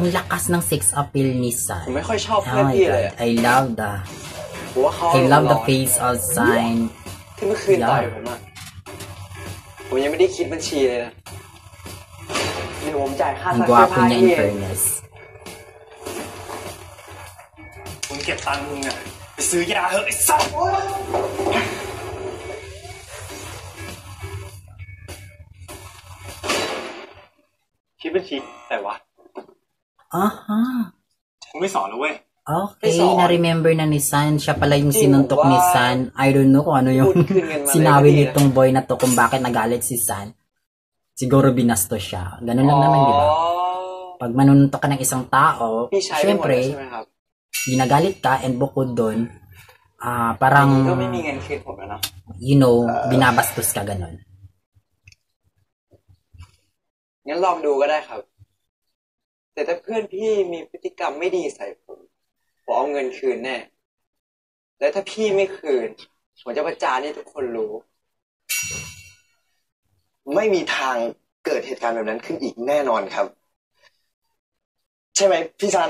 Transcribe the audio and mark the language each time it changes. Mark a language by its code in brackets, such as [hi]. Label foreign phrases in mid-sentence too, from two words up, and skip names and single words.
[tl] Ang lakas ng [en] sex appeal [tl] ni San. [th] ผมไม่ค่อยชอบเพื่อนพี่เลย [en] I love the face of San. [th] ที่เมื่อคืนต่อยผมยังไม่ได้คิดบัญชีเลยนะนี่ผมจ่ายค่าซักเสื้อผ้าให้มึงเก็บตังค์มึงอะไปซื้อยาเหอะไอ้สัสคิดบัญชีแต่วะมึงไม่สอนแล้วเว้ย [tl] Okay, na-remember na ni San. Siya pala yung sinuntok ni San. [en] I don't know [tl] kung ano yung sinabi nitong boy na to kung bakit nagalit si San. Siguro binasto siya. Ganun lang naman, di ba? Pag manuntok ka ng isang tao, syempre, ginagalit ka and bukod doon, parang, [en] you know, [tl] binabastos ka ganun. [th] งั้นลองดูก็ได้ครับแต่ถ้าเพื่อนพี่มีพฤติกรรมไม่ดีใส่ผมเอาเงินคืนแน่และถ้าพี่ไม่คืนผมจะประจานให้ทุกคนรู้ ไม่มีทางเกิดเหตุการณ์แบบนั้นขึ้นอีกแน่นอนครับใช่ไหมพี่ซัน